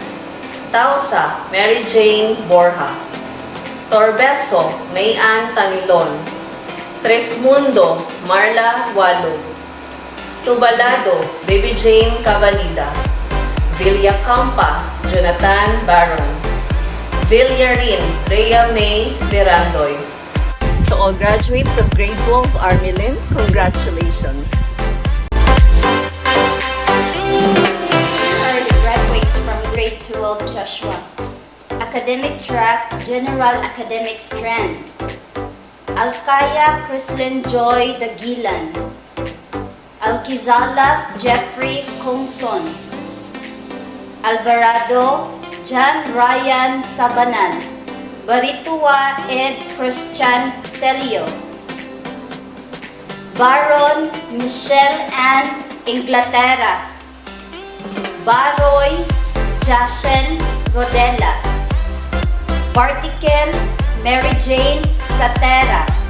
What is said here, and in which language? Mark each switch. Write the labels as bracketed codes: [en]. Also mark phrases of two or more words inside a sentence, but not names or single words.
[en] Tausa Mary Jane Borja, Torbeso Mayan Tanilon, Tresmundo Marla Walog, Tubalado Baby Jane Cavalida, Villacampa Jonathan Baron, Villarin Rhea May Verandoy. To all graduates of Grade 12 Armilin, congratulations! Graduates from Grade 12 Joshua. Academic Track General Academic Strand. Alcaya Crislin Joy Dagilan, Alquizalas Jeffrey Kongson, Alvarado John Ryan Sabanan, Baritua Ed Christian Celio, Baron Michelle Ann Inglaterra, Baroy Jashen Rodella, Bartikel Mary Jane Satera,